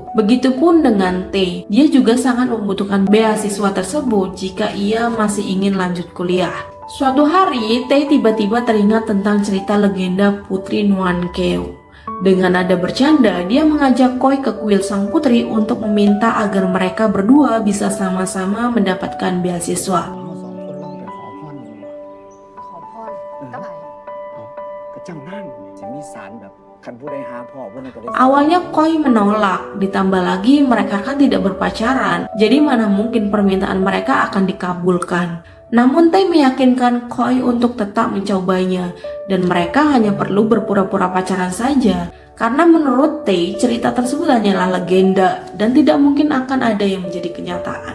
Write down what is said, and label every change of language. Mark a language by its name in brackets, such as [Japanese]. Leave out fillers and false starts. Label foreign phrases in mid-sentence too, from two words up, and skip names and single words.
[Indonesian] Begitupun dengan Tae, dia juga sangat membutuhkan beasiswa tersebut jika ia masih ingin lanjut kuliah. Suatu hari, Tae tiba-tiba teringat tentang cerita legenda Putri Nuan Keo. Dengan nada bercanda, dia mengajak Koi ke kuil sang putri untuk meminta agar mereka berdua bisa sama-sama mendapatkan beasiswa. [Thai] เราสองคนลองไปขอพรดูดีกว่า [Northeastern Thai] ขอพรกับไผ เอาก็เจ้านั่งจะมีสารแบบคันผู้ใดหาพ่อผู้นั้นก็ได้ [Indonesian] Awalnya Koi menolak, ditambah lagi mereka kan tidak berpacaran, jadi mana mungkin permintaan mereka akan dikabulkan. Namun Tae meyakinkan Koi untuk tetap mencobanya, dan mereka hanya perlu berpura-pura pacaran saja. Karena menurut Tae, cerita tersebut hanyalah legenda dan tidak mungkin akan ada yang menjadi kenyataan.